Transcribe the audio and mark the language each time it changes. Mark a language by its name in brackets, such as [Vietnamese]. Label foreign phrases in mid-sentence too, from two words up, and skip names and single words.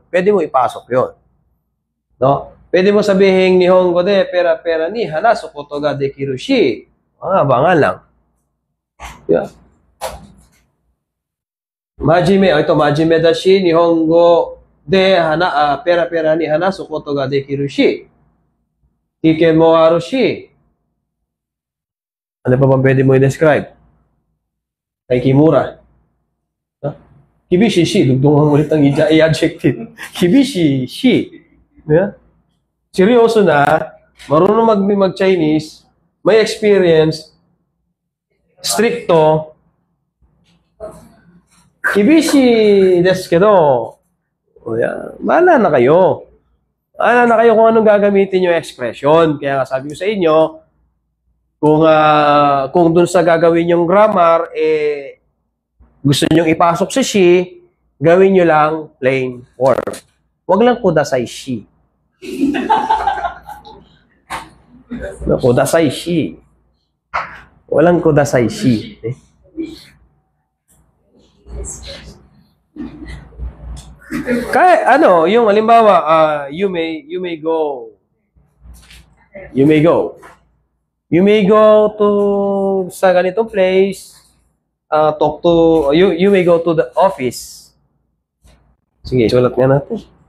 [Filipino] Pwede mo ipasok yun. No? Pwede mo sabihin [Japanese] 日本語でペラに話すことができるし. [Filipino] Abangan lang. [Japanese] Yeah. Majime, ito 真面目だし日本語でペラに話すことができるし. 危険もあるし. [Filipino] Ano pa ba pwede mo i-describe? Kay Kimura. [Japanese] 厳しいし. [Filipino] Dugtungan ulit ang i-adjective. [Japanese] 厳しいし. [Filipino] Yeah? Seryoso na, marunong mag-Chinese, may experience, stricto, [Japanese] 厳しいですけど. [Filipino] O yan, bahala na kayo. Bahala na kayo kung anong gagamitin yung expression. Kaya nga sabi ko sa inyo, kung dun sa gagawin yung grammar, gusto nyong ipasok sa shi, gawin nyo lang plain form. Huwag lang [Japanese] くださいし. くださいし. [Filipino] Walang [Japanese] くださいし. [Filipino] Kaya yung halimbawa, [English] you may go. You may go. You may go to [Filipino] sa ganitong [English] place. Talk to you may go to the office. [Filipino] Sige, sulat nga natin.